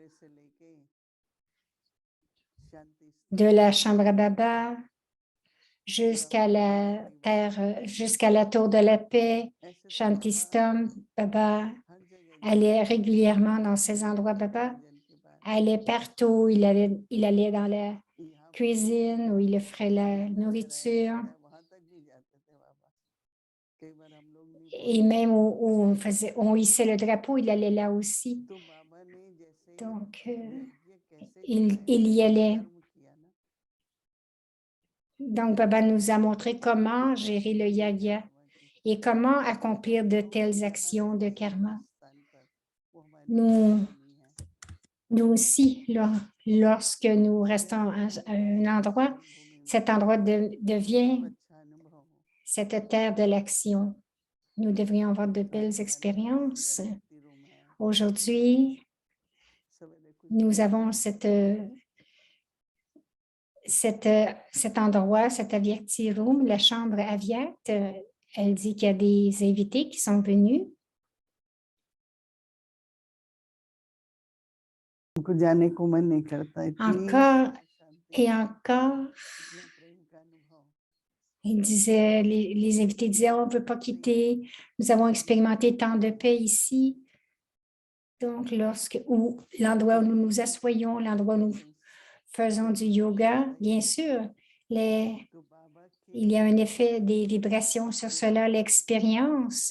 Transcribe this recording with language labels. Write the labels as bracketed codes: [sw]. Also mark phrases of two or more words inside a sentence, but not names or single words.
[fr] De la chambre à Baba jusqu'à la terre, jusqu'à la tour de la paix, Shantistom, Baba allait régulièrement dans ces endroits. Baba allait partout. Il allait dans la cuisine où il offrait la nourriture. [hi] कई बार हम लोग नहीं [fr] Et [hi] पहुंच [fr] même [hi] पाते [fr] où on hissait le drapeau, il allait là aussi. [hi] तो बाबा ने जैसे [fr] Donc, [hi] यज्ञ कैसे [fr] il [hi] चलाया [fr] y allait. [hi] कर्म किया ना [fr] Donc, Baba nous a montré comment gérer le yagya et comment accomplir de telles actions de karma. Nous, nous aussi, lorsque nous restons à un endroit, cet endroit devient cette terre de l'action. Nous devrions avoir de belles expériences. Aujourd'hui, nous avons cet endroit, cet Avyakti Room, la chambre Avyakt. Elle dit qu'il y a des invités qui sont venus. [hi] उनको जाने को मन नहीं करता [fr] Encore et encore, il disait, les invités disaient, on ne veut pas quitter, nous avons expérimenté tant de paix ici. Donc, l'endroit où nous nous assoyons, l'endroit où nous faisons du yoga, bien sûr, il y a un effet des vibrations sur cela, l'expérience.